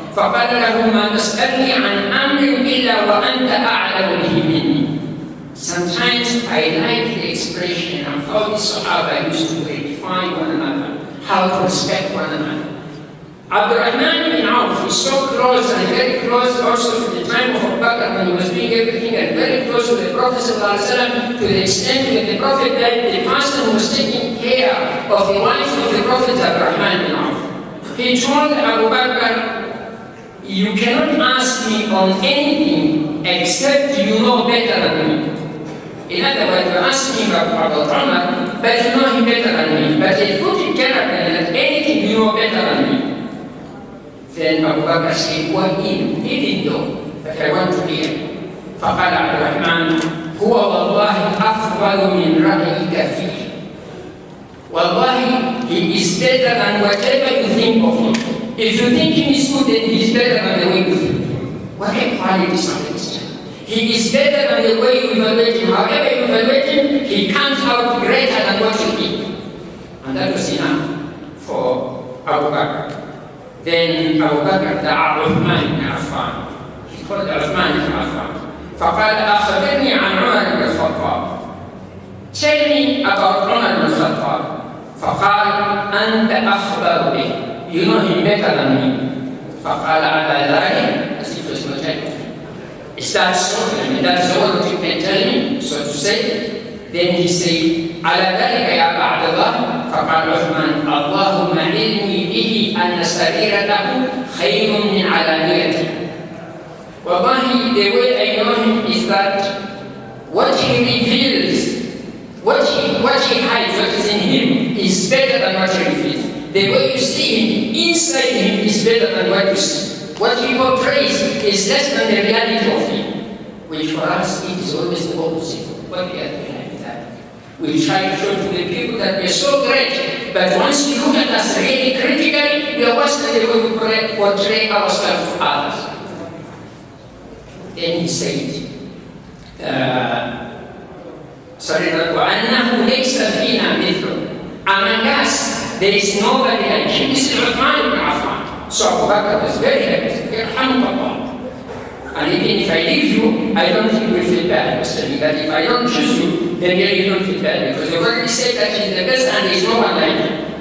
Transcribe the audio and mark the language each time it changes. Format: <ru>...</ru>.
<ar>فقال له ما تسألني عن أمر إلا وأنت أعلم به مني.</ar> <en>Sometimes I like the expression of how the Sahaba used to redefine one another, how to respect one another. Abdurrahman bin Auf is so close and very close also to the time of Abubakar when he was doing everything, and very close to the Prophet ﷺ, to the extent that the Prophet died, the person who was taking care of the wife of the Prophet, Abdurrahman bin Auf. He told Abu Bakr, you cannot ask me on anything except you know better than me. In other words, you ask me about Umar, but you know him better than me. But he put it character that anything you know better than me. Then Abu Bakr said, well, even though, but I want to hear.</en> <ar>فقال عبد الرحمن هو والله أفضل من رأيك فيه.</ar> <en>Wallahi, he is better than whatever you think of him. If you think he is good, then he is better than the way you think. What a quality something is. He is better than the way you evaluate him. However you evaluate him, he comes out greater than what you think. And that was enough for Abu Bakr. Then Abu Bakr دعا عثمان بن عفان. He called عثمان بن عفان.</en> <ar>فقال أخبرني عن عمر بن الخطاب.</ar> <en>Tell me about عمر بن الخطاب.</en> <ar>فقال أنت أخبر به.</ar> <en>You know him better than me.</en> <ar>فقال على ذلك,</ar> <en>as if it's not telling me. Is that so? I mean, that's all that you can tell me, so to say. Then he said,</en> <ar>على ذلك يا أبا عبد الله. فقال عثمان اللهم علمني به أن سريرته خير من علانيته.</ar> <en>Wallahi, the way I know him is that what he reveals, what he hides, what is in him, is better than what he reveals. The way you see him, inside him, is better than what you see. What he portrays is less than the reality of him, which for us it is always the opposite. What we are doing like that. We try to show to the people that we're so great, but once you look at us really critically, we are worse than the way we portray ourselves to others. Then he said,</en> <ar>وَأَنَّهُ لَيْسَ فِينَا مِثْلُ.</ar> <en>Among us, there is nobody like him. This is Uthman ibn Affan. So Abubakar was very happy. Alhamdulillah. And even if I leave you, I don't think you will feel bad. But if I don't choose you, then really you don't feel bad. Because you already said that he is the best and there is no one like him.</en>